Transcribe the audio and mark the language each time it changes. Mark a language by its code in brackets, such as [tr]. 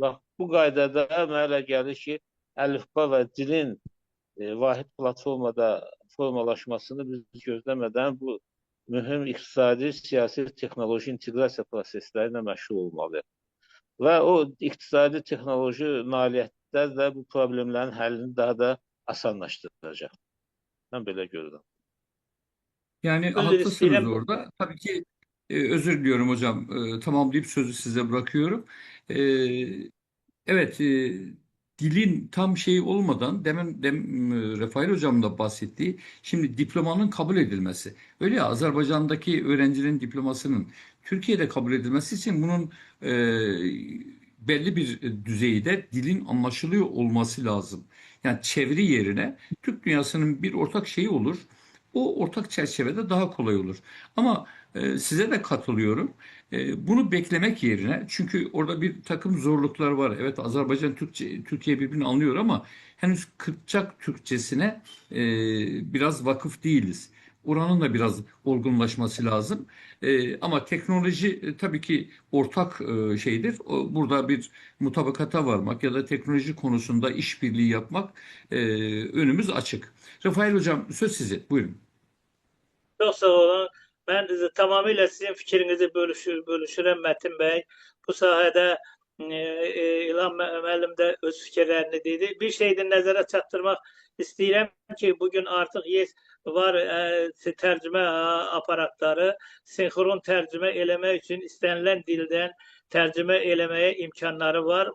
[az] Bax, bu qaydada mənə elə gəlir ki, əlifba və dilin vahid platformada formalaşmasını biz gözləmədən bu mühüm iqtisadi, siyasi, texnoloji inteqrasiya prosesləri ilə məşğul olmalıyıq. Və o iqtisadi, texnoloji nailiyyətlər də bu problemlərin həllini daha da asanlaşdıracaq. Mən belə görürəm. [tr] Yani Özür haklısınız [az] istəyirəm. orada. [tr] Tabii ki özür diliyorum hocam. Tamamlayıp sözü size bırakıyorum. E, Evet, dilin tam şey olmadan Rafael hocam da bahsettiği şimdi diplomanın kabul edilmesi. Öyle ya Azerbaycan'daki öğrencinin diplomasının Türkiye'de kabul edilmesi için bunun e, belli bir düzeyde dilin anlaşılıyor olması lazım. Yani çeviri yerine Türk dünyasının bir ortak şeyi olur. O ortak çerçevede daha kolay olur. Ama size de katılıyorum. Bunu beklemek yerine çünkü orada bir takım zorluklar var. Evet Azerbaycan Türkçe, Türkiye birbirini anlıyor ama henüz Kıpçak Türkçesine biraz vakıf değiliz. Oranın da biraz olgunlaşması lazım. Ama teknoloji tabii ki ortak şeydir. Burada bir mutabakata varmak ya da teknoloji konusunda işbirliği yapmak önümüz açık. Rafael Hocam söz size. Buyurun. [az] Çox sağ olun. Mən tamamilə sizin fikrinizi bölüşürəm Mətin bəy. Bu sahədə İlham müəllim də öz fikirlərini dedi. Bir şey də nəzərə çatdırmaq istəyirəm ki, bugün artıq var tərcümə aparatları sinxron tərcümə eləmək üçün istənilən dildən tərcümə eləməyə imkanları var.